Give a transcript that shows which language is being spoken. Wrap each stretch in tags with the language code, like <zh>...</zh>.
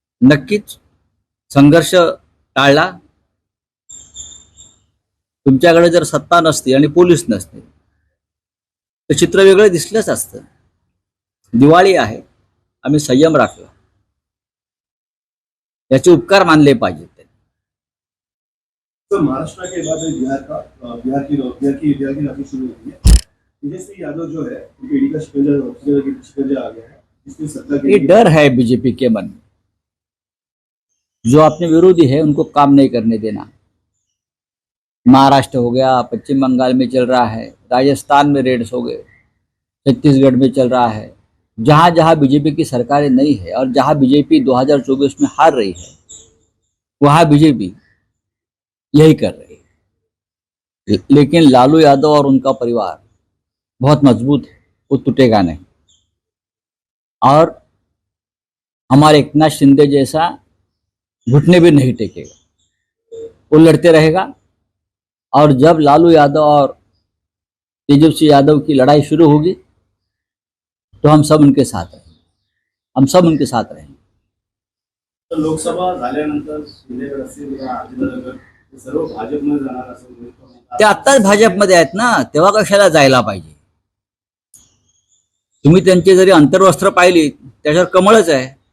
<mr>नक्कीच संघर्ष टाळला. तुमच्याकडे जर सत्ता नसती आणि पोलीस नसते तर चित्र वेगळं दिसलंच असतं. दिवाळी आहे, आम्ही संयम राखला. याचे उपकार मानले पाहिजेत.</mr> <hi>तो महाराष्ट्र के बाद बिहार की राखी शुरू होती है. तेजस्वी यादव जो है ईडी का शिकंजा आ गया है, इसकी सत्ता के ये डर है बीजेपी के मन में. जो अपने विरोधी है उनको काम नहीं करने देना. महाराष्ट्र हो गया, पश्चिम बंगाल में चल रहा है, राजस्थान में रेड्स हो गए, छत्तीसगढ़ में चल रहा है. जहां जहां बीजेपी की सरकारें नहीं है और जहां बीजेपी 2024 में हार रही है वहां बीजेपी यही कर रही है. लेकिन लालू यादव और उनका परिवार बहुत मजबूत है, वो टूटेगा नहीं. और हमारे एकनाथ शिंदे जैसा घुटने भी नहीं टेकेगा, वो लड़ते रहेगा. और जब लालू यादव और तेजस्वी यादव की लड़ाई शुरू होगी तो हम सब उनके साथ रहेंगे. हम सब उनके साथ रहेंगे.</hi> <mr>तर लोकसभा झाल्यानंतर शिंदेगड असतील किंवा अजितदादागड हे सर्व भाजपमध्ये जाणार असं म्हणतात. ते आत्ताच भाजपमध्ये आहेत ना, तेव्हा कशाला जायला पाहिजे? तुम्ही त्यांची जरी अंतर्वस्त्र पाहिली त्याच्यावर कमळच आहे.</mr>